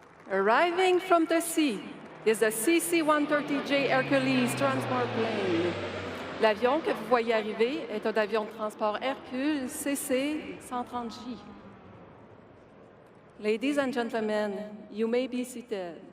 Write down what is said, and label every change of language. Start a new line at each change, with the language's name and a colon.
English: Arriving from the sea is the CC-130J Hercules transport plane.
French: L'avion que vous voyez arriver est un avion de transport Hercule CC-130J.
English: Ladies and gentlemen, you may be seated.